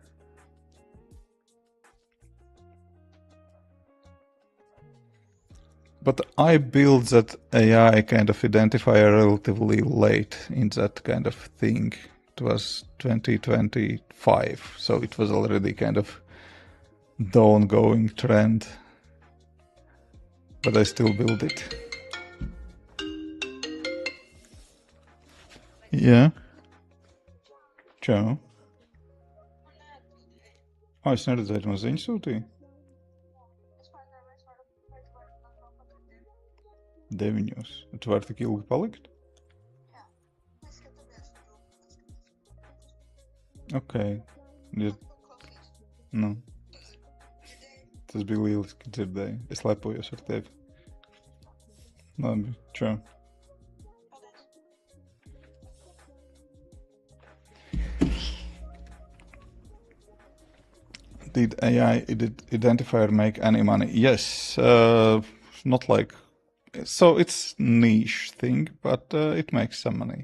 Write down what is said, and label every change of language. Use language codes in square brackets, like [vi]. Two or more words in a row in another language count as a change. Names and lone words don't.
[en] But I built that AI kind of identifier relatively late in that kind of thing. It was 2025, so it was already kind of the ongoing trend. But I still build it. Yeah. [lv] Čau. Es neredzēju, no ziņas sūtīja. 9. Tu vari tik ilgi palikt? Ok. Ja... Nu. Tas bija lieliski dzirdēju. Es lepojos ar tevi. Labi, čau. [en] Did AI identifier make any money? Yes, not like, so it's niche thing, but it makes some money.